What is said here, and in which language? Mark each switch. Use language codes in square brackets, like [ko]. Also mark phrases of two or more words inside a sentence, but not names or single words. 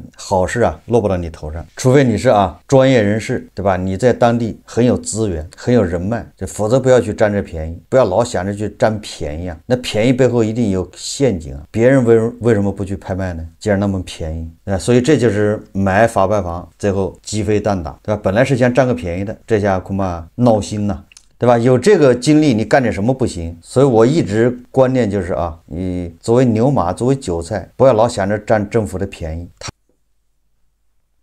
[zh] 好事落不到你頭上，除非你是專業人士，對吧？你在當地很有資源，很有人脈，否則不要去占這便宜，不要老想着去占便宜那便宜背後一定有陷阱別人為什麼不去拍賣呢？既然那麼便宜，對吧？所以這就是買法拍房最後雞飛蛋打，對吧？本來是想占個便宜的，這下恐怕鬧心吶，對吧？有這個精力你幹點什麼不行？所以我一直觀念就是你作為牛馬，作為韭菜，不要老想着占政府的便宜。